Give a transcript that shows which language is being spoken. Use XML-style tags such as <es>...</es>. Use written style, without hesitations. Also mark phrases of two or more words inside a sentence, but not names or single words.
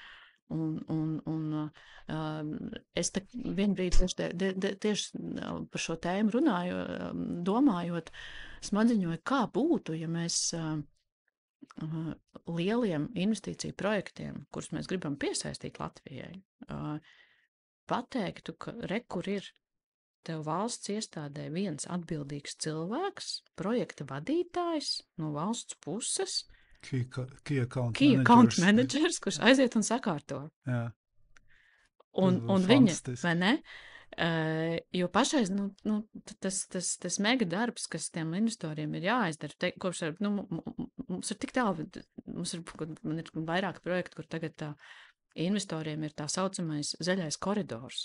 <lv>Es vienu brīdi tieši par šo tēmu runāju, domājot, smadziņoju, kā būtu, ja mēs lieliem investīciju projektiem, kurus mēs gribam piesaistīt Latvijai, pateiktu, ka kur ir tev valsts iestādē viens atbildīgs cilvēks, projekta vadītājs no valsts puses,</lv> <en>Key account managers,</en> <lv>kurš aiziet un sakārto. Jā. Un viņa, vai ne? Jo pašreiz tas mega darbs, kas tiem investoriem ir jāizdara, kopš mums ir tik tālu, man ir vairāk projektu, kur tagad investoriem ir tā saucamais zaļais koridors.</lv>